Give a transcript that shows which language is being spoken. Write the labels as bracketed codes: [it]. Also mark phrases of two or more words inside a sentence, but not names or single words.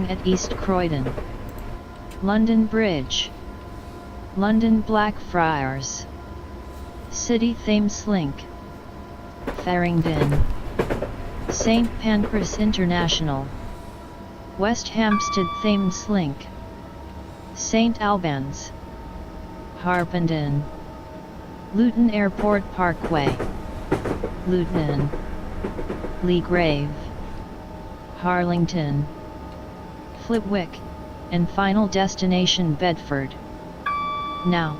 [en] at East Croydon, London Bridge, London Blackfriars, City Thameslink, Farringdon, St Pancras International, West Hampstead Thameslink, St Albans, Harpenden, Luton Airport Parkway, Luton, Leagrave, Harlington, Flitwick, and final destination Bedford. Now.